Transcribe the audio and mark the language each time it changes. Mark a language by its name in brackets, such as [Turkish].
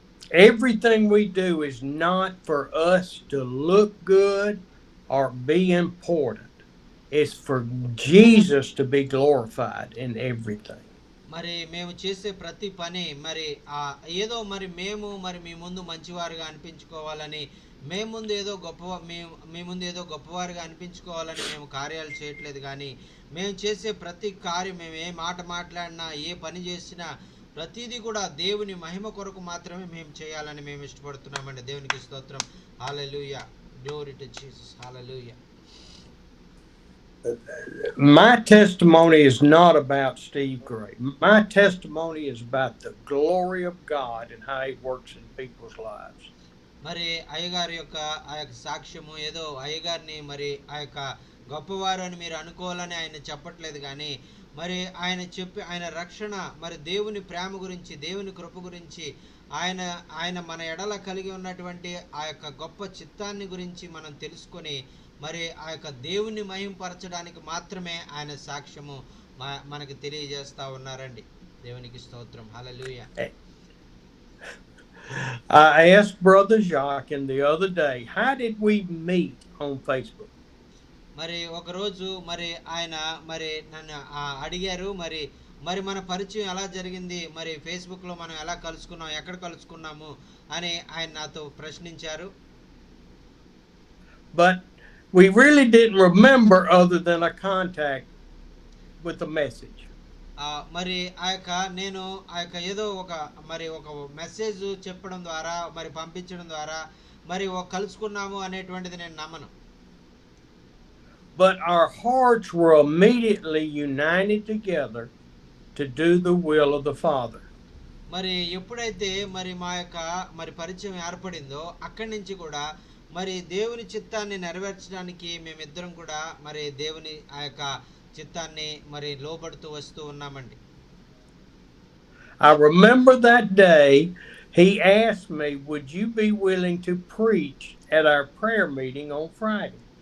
[English] Everything we do is not for us to look good or be important. It's for Jesus to be glorified in everything. [Telugu] మరి మేము చేసే ప్రతి పని మరి ఏదో మరి మేము మరి మీ ముందు మంచివారుగా అనిపించుకోవాలని, మేము ముందు ఏదో మీ ముందు ఏదో గొప్పవారుగా అనిపించుకోవాలని మేము కార్యాలు చేయట్లేదు కానీ, మేము చేసే ప్రతి కార్యం, మేము ఏ మాట మాట్లాడినా, ఏ పని చేసినా ప్రతిదీ కూడా దేవుని మహిమ కొరకు మాత్రమే మేము చేయాలని మేము ఇష్టపడుతున్నామండి. దేవునికి స్తోత్రం. హల్లెలూయా. [English] Glory to Jesus. [Telugu] Hallelujah. [English] My testimony is not about Steve Gray. My testimony is about the glory of God and how he works in people's lives. [Telugu] మరి అయ్యగారి యొక్క ఆ యొక్క సాక్ష్యము ఏదో అయ్యగారిని మరి ఆ యొక్క గొప్పవారు అని మీరు అనుకోవాలని ఆయన చెప్పట్లేదు కానీ, మరి ఆయన రక్షణ, మరి దేవుని ప్రేమ గురించి, దేవుని కృప గురించి, ఆయన ఆయన మన ఎడల కలిగి ఉన్నటువంటి ఆ యొక్క గొప్ప చిత్తాన్ని గురించి మనం తెలుసుకొని, మరి ఆ యొక్క దేవుని మహింపరచడానికి మాత్రమే ఆయన సాక్ష్యము మనకి తెలియజేస్తా ఉన్నారండి. దేవునికి స్తోత్రం. హల్లెలూయా. [English] I asked Brother Jacques the other day, how did we meet on Facebook? [Telugu] మరి ఒకరోజు మరి ఆయన మరి నన్ను అడిగారు, మరి మరి మన పరిచయం ఎలా జరిగింది, మరి ఫేస్బుక్లో మనం ఎలా కలుసుకున్నాం, ఎక్కడ కలుసుకున్నాము అని ఆయన నాతో ప్రశ్నించారు. [English] But we really didn't remember other than a contact with a message. [Telugu] మరి నేను ఏదో ఒక మెసేజ్ చెప్పడం ద్వారా, మరి పంపించడం ద్వారా మరి కలుసుకున్నాము అనేటువంటిది నేను నమ్మను. [English] But our hearts were immediately united together to do the will of the Father. [Telugu] మరి ఎప్పుడైతే మరి మా యొక్క మరి పరిచయం ఏర్పడిందో అక్కడి నుంచి కూడా మరి దేవుని చిత్తాన్ని నెరవేర్చడానికి మేమిద్దరం కూడా మరి దేవుని ఆ యొక్క చిత్తాన్ని మరి లోబడుతూ వస్తూ ఉన్నామండి. [English] I remember that day he asked me, would you be willing to preach at our prayer meeting on Friday?